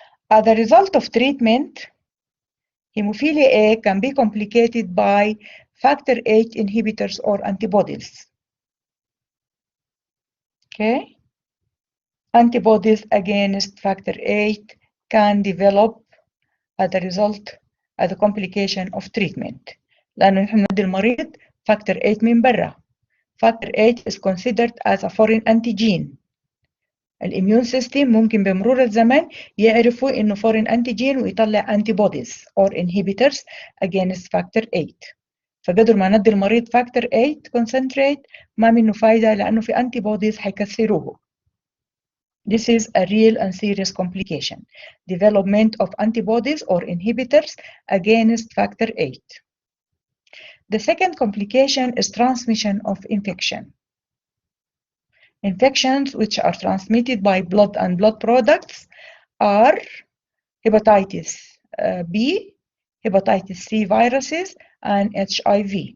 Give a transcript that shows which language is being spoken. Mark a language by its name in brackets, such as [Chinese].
[English] As a result of treatment, hemophilia A can be complicated by factor 8 inhibitors or antibodies. Okay, antibodies against factor 8 can develop as a result as a complication of treatment. [Arabic] لأنه نحن ندي المريض factor 8 من برا. [English] Factor 8 is considered as a foreign antigen. [Arabic] الاميون سيستم ممكن بمرور الزمن يعرفوا انه [English] foreign antigen [Arabic] ويطلع [English] antibodies or inhibitors against factor 8. [Arabic] فقدر ما ندي المريض factor 8 concentrate ما منه فايدة لأنه في antibodies حيكسروه. [English] This is a real and serious complication. Development of antibodies or inhibitors against factor 8. The second complication is transmission of infection. Infections which are transmitted by blood and blood products are hepatitis B, hepatitis C viruses, and HIV.